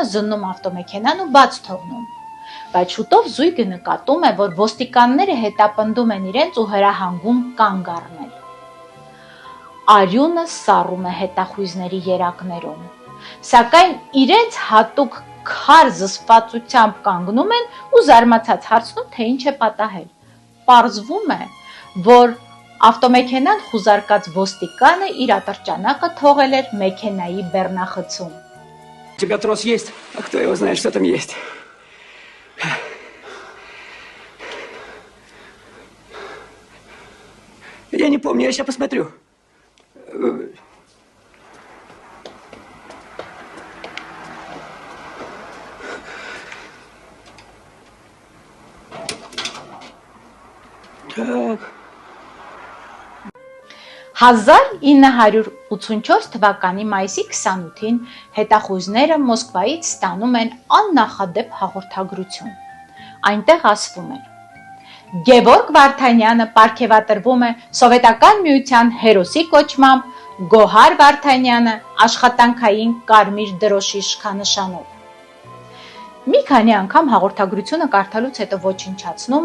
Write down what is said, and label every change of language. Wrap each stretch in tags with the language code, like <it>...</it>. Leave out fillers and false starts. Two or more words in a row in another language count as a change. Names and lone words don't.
<hy>զննում ավտոմեքենան ու բաց թողնում։ Բայց շուտով զույգը նկատում է, որ ոստիկանները հետապնդում են իրենց ու հրահանգում կանգ առնել։ Արյունը սառում է հետախույզների երակներում, սակայն իրենց հատուկ քար զսպվածությամբ կանգնում են ու զարմացած հարցնում, թե ինչ է պատահել։ Պարզվում է, որ ավտոմեքենան խուզարկած ոստիկանը իր ատրճանակը թողել էր մեքենայի բեռնախցում։</hy> <ru>У тебя трос есть? А кто его знает, что там есть? Я не помню, я сейчас посмотрю. Так.</ru> <hy>1984 թվականի մայիսի 28-ին հետախույզները Մոսկվայից ստանում են աննախադեպ հաղորդագրություն։ Այնտեղ ասվում էր. Գևորգ Վարդանյանը պարգևատրվում է Սովետական միության հերոսի կոչմամբ, Գոհար Վարդանյանը աշխատանքային կարմիր դրոշի շքանշանով։ Մի քանի անգամ հաղորդագրությունը կարդալուց հետո ոչնչացնում</hy>